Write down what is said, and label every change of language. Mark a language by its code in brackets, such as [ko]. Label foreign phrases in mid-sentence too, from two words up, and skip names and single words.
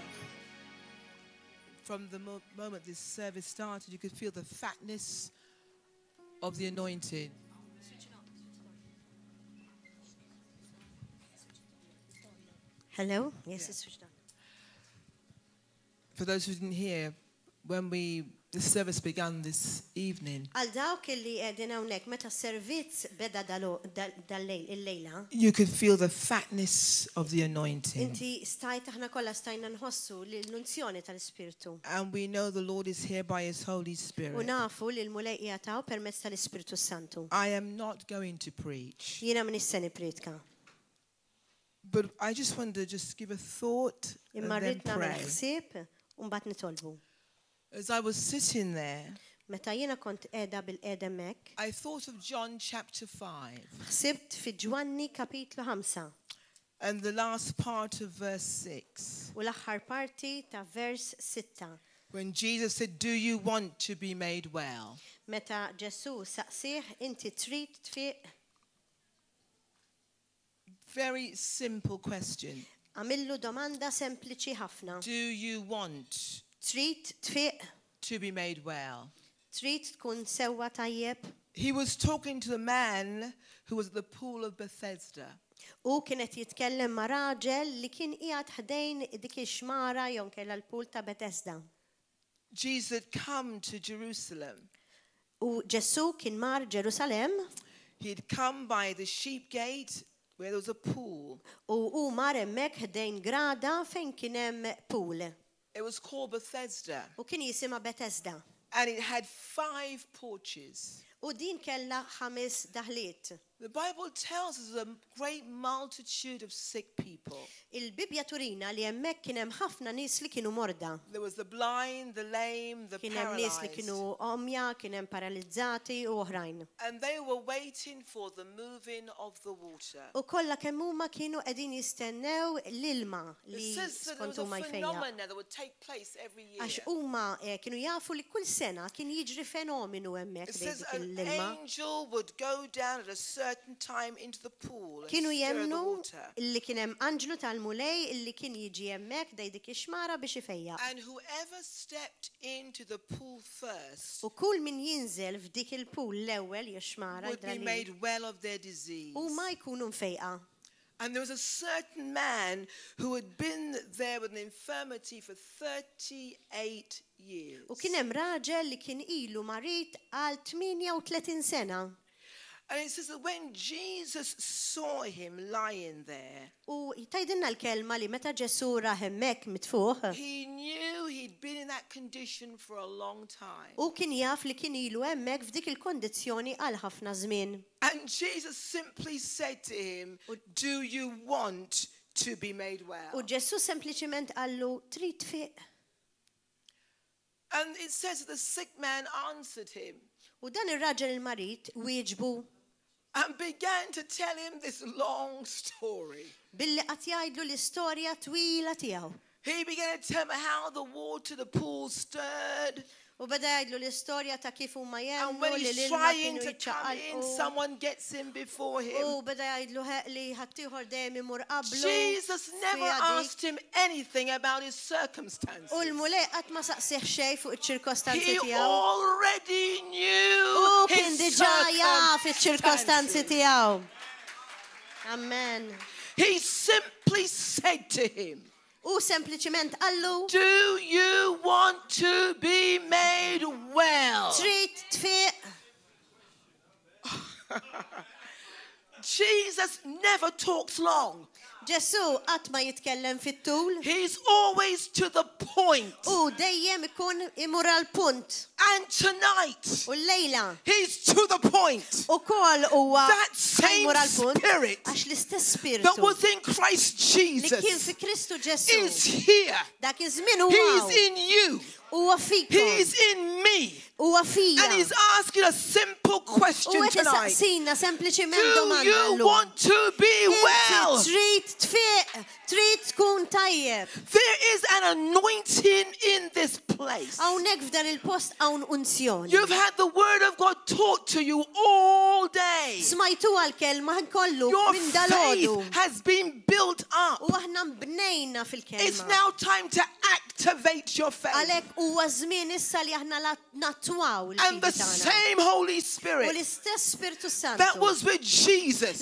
[en] From the moment this service started, you could feel the fatness of the anointing. Hello? Yes, it's switched on. For those who didn't hear, when the service began this evening, [mt] Għal dawk li qegħdin hawnhekk meta s-servizz beda il-lejla, [en] you could feel the fatness of the anointing. [mt] inti aħna kollha stajna nħossu l-unzjoni tal-Ispirtu. [en] And we know the Lord is here by His Holy [mt] U [en] Spirit. [mt] nafu li l-mulej jagħtaw permezz tal-Ispirtu Santu. [en] I am not going to preach, [mt] Jiena min issa nipritka. [en] but I just want to just give a thought and [mt] Imma [en] then [mt] rrid nagħmel [en] pray. [mt] ħsieb u mbagħad nitolbu. [en] As I was sitting there, [mt] Meta jiena kont qiegħda bil-qiegħda hemmhekk, [en] I thought of John chapter 5 [mt] ħsibt fi Ġwanni kapitlu 5 [en] and the last part of verse 6, [mt] u l-aħħar parti ta' vers 6. [en] when Jesus said, "Do you want to be made well?" [mt] Meta Ġesu saqsih inti trid tfiq, [en] Very simple question. [mt] għamillu domanda sempliċi ħafna. [en] Do you want [mt] Trid tfiq, [en] to be made well? [mt] trid tkun sewwa tajjeb. [en] He was talking to the man who was at the pool of Bethesda. [mt] U kienet jitkellem ma' raġel li kien qiegħed ħdejn dik ix-xmara jew kellha l-pool ta' Bethesda. [en] Jesus had come to Jerusalem. [mt] U Ġesu kien mar Ġerusalem [en] He'd come by the sheep gate where there was a pool. [mt] u mar hemmhekk ħdejn grada fejn kien hemm pool. [en] It was called Bethesda. [mt] U kien jisimha Bethesda. [en] And it had 5 porches. [mt] U din kellha 5 daħliet. [en] The Bible tells us a great multitude of sick people. [mt] Il-Bibja turina li hemmhekk kien hemm ħafna nies li kienu morda. [en] There was the blind, the lame, the [mt] Kien hemm nies li [en] paralyzed. [mt] kienu omja, kien hemm paralizzati u oħrajn. [en] And they were waiting for the moving of the water. [mt] U kollha kemm huma kienu qegħdin jistennew l-ilma li [en] It says that there [mt] skont [en] was a [mt] huma jfejja. [en] phenomenon that would take place every year. [mt] Għax huma kienu jafu li kull sena kien jiġri fenomenu hemmhekk [en] It [mt] bejn [en] says [mt] dik [en] an [mt] l-ilma. [en] angel would go down at a certain time into the pool and [mt] Kienu [en] stir the [mt] jemnu [en] water. [mt] li kien hemm anġlu tal-mulej illi kien jiġi hemmhekk dej dik ix-xmara biex ifejja. [en] And whoever stepped into the pool first [mt] U kull min jinżel f'dik il-pool l-ewwel jew xmara [en] would be made well of their disease. [mt] huma jkunu mfejqa. [en] And there was a certain man who had been there with an infirmity for 38 years. [mt] U kien hemm raġel li kien ilu marit għal 38 sena. [en] And it says that when Jesus saw him lying there, [mt] U jtajdinna l-kelma li meta Ġesu ra hemmhekk mitfuħ, [en] he knew he'd been in that condition for a long time. [mt] u kien jaf li kien ilu hemmhekk f'dik il-kondizzjoni għal ħafna żmien. [en] And Jesus simply said to him, "Do you want to be made well?" [mt] U Ġesu sempliċiment qallu trid tfiq. [en] And it says that the sick man answered him [mt] U dan ir-raġel il-marit wieġbu [en] and began to tell him this long story. [mt] billi qatt jgħidlu l-istorja twila tiegħu. [en] He began to tell him how the water, the pool stirred. [mt] U beda jgħidlu l-istorja ta' kif huma [en] And [mt] jemnu [en] when [mt] li [en] he's [mt] l-ilma [en] trying [mt] kienu [en] to come in, [mt] jiċċaqalqu. [en] someone gets in before him. [mt] U beda jgħidlu li ħaddieħor dejjem imur qablu. [en] Jesus never [mt] fiha dik. [en] asked him anything about his circumstances. [mt] U l-mulej qatt ma saqsih xejn fuq iċ-ċirkostanzi [en] He [mt] tiegħu. [en] already knew [mt] U kien [en] his [mt] diġà jaf iċ-ċirkostanzi [en] circumstances. [mt] tiegħu. [en] Amen. He simply said to him, [mt] U sempliċiment qallu [en] do you want to be made well? [mt] trid tfiq. [en] Jesus never talks long. [mt] Ġesu qatt ma jitkellem fit-tul. [en] He's always to the point. [mt] U dejjem ikun imur għal punt. [en] And tonight, [mt] U l-lejla [en] he's to the point. [mt] ukoll huwa [en] That same [mt] imur għal punt [en] spirit [mt] għax l-istess spiritu [en] that was in Christ [mt] li kien [en] Jesus [mt] fi Kristu Ġesu. [en] is here. [mt] Dak iż-żmien huwa [en] He's in you. [mt] huwa fikom. [en] He's in me. [mt] Huwa fija. [en] And he's asking a simple [mt] U [en] question [mt] qed [en] tonight. [mt] isaqsina sempliċiment [en] Do [mt] domanda [en] you [mt] llum. [en] want to be well? [mt] Inti trid tfiq, trid tkun tajjeb. [en] There is an anointing in this place. [mt] Hawnhekk f'dan il-post hawn unzjoni. [en] You've had the word of God taught to you all day. [mt] Smajtu għal-kelma kollu [en] Your [mt] minn dalodu. [en] faith has been built up. [mt] U aħna mbnejna [en] It's [mt] fil-kelma. [en] now time to activate your faith. [mt] Għalhekk huwa żmien issa li aħna nattwaw [en] And the [mt] il-fidi tagħna. [en] same Holy [mt] U [en] Spirit [mt] l-istess Spiritu Santu [en] that was with Jesus